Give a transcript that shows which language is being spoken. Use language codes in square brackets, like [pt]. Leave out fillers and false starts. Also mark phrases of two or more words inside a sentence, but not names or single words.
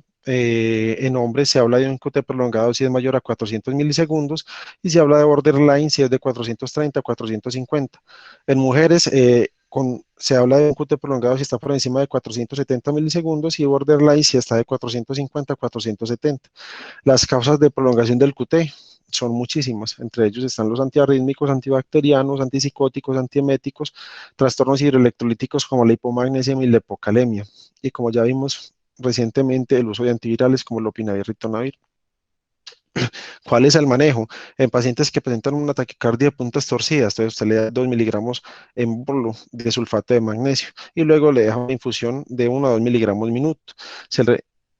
[es] En hombres se habla de un QT prolongado si es mayor a 400 milisegundos y se habla de borderline si es de 430 a 450. En mujeres se habla de un QT prolongado si está por encima de 470 milisegundos y borderline si está de 450 a 470. Las causas de prolongación del QT son muchísimas, entre ellos están los antiarrítmicos, antibacterianos, antipsicóticos, antieméticos, trastornos hidroelectrolíticos como la hipomagnesia y la hipocalemia. Y como ya vimos recientemente, el uso de antivirales como el lopinavir, ritonavir. ¿Cuál es el manejo? En pacientes que presentan una taquicardia de puntas torcidas, entonces usted le da 2 miligramos en bolo de sulfato de magnesio y luego le deja una infusión de 1 a 2 miligramos minuto.